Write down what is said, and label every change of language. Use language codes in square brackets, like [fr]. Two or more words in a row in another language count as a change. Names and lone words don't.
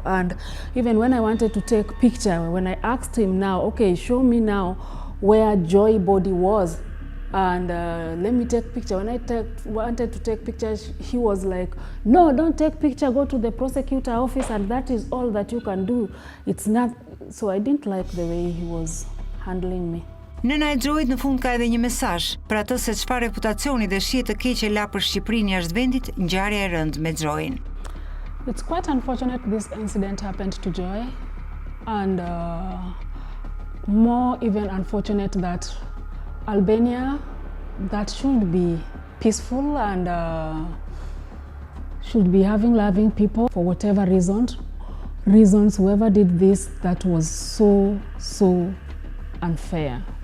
[en] And even when I wanted to take picture, when I asked him now, okay, show me now where Joy body was and let me take picture. When I wanted to take pictures, he was like, no, don't take picture, go to the prosecutor office and that is all that you can do. It's not, so I didn't like the way he was handling me. [sq] Nëna e Xhoit në fund ka edhe një mesazh për atë se çfarë reputacioni dhe shije të keqe la për Shqipërinë jashtë vendit ngjarja e rëndë me Xhoin. [en] It's quite unfortunate this incident happened to Joy, and more even unfortunate that Albania, that should be peaceful and should be having loving people, for whatever reasons, whoever did this, that was so unfair.